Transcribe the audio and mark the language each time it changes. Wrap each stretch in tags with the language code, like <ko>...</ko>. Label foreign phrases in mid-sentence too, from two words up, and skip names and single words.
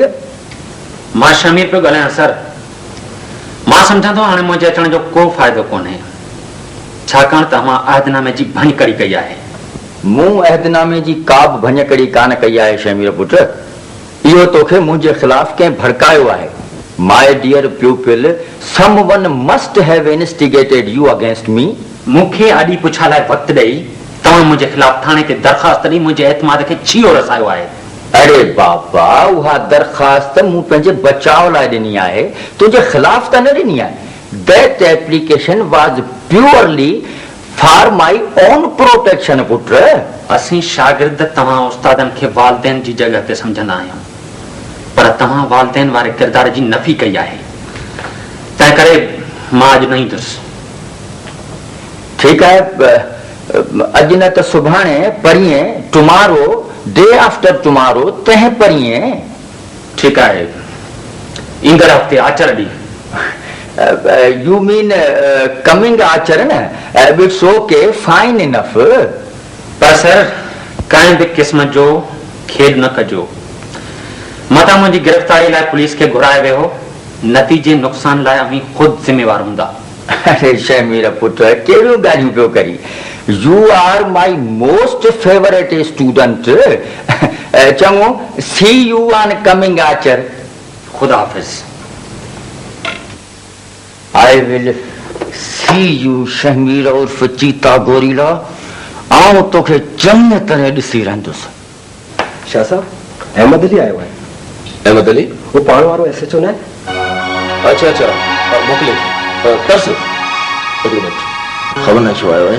<sd>मां शामिर पियो ॻाल्हायां सर। मां सम्झां थो हाणे मुंहिंजे अचण जो को फ़ाइदो कोन्हे, छाकाणि त मां अहदनामे जी भञकड़ी कई आहे। मूं अहदनामे जी का बि भञकड़ी कान कई आहे शमीर पुट। इहो तोखे मुंहिंजे ख़िलाफ़ कंहिं भड़कायो आहे।</sd> <en>my dear pupil, someone must have investigated you against me.</en> <sd>मूंखे आॾी पुछा लाइ वक़्तु ॾेई तव्हां मुंहिंजे ख़िलाफ़ थाणे ते दरख़्वास्त ॾेई मुंहिंजे एतमाद खे छीयो रसायो आहे। अरे बाबा, उहा दरख़्वास्त मूं पंहिंजे बचाव लाइ ॾिनी आहे, तुंहिंजे ख़िलाफ़ त न ॾिनी आहे।</sd> <en>that application was purely for my own protection पुट।</en> <sd>असीं शागिर्द तव्हां उस्तादनि खे वालदेन जी जॻह ते सम्झंदा आहियूं, पर तव्हां वालदेन वारे किरदार जी नफ़ी कई आहे। तंहिं करे मां अॼु न ईंदुसि। ठीकु आहे, अॼु न त सुभाणे, परीहं,</sd> <en>tomorrow, day after tomorrow,</en> <sd>तंहिं परीहं। ठीकु आहे, ईंदड़ हफ़्ते आचर ॾींहुं।</sd> <en>you mean coming</en> <sd>आचर न?</sd> <en>it's okay, fine enough.</en> <sd>पर सर, कंहिं बि क़िस्म जो खेल न कजो। मतां मुंहिंजी गिरफ़्तारी लाइ पुलिस खे घुराए वियो, नतीजे नुक़सान लाइ अमीं ख़ुदि ज़िम्मेवार हूंदा। अरे शमीर पुट, कहिड़ियूं ॻाल्हियूं पियो करी?</sd> <en>you are my most favorite student.</en> <sd>चङो,</sd> <en>see you on coming आचर।</en> <sd>ख़ुदा हाफ़िज़।</sd> <en>I will see you,</en> <sd>शमीर उर्फ चीता गोरीला। आऊं तोखे चङी तरह ॾिसी रहंदुसि। शाह साहब, अहमद अली आयो आहे। अहमद अली? वो पाण वारो SHO न आहे? अच्छा अच्छा, मोकिले तरस। ख़बर न छो आयो आहे।</sd>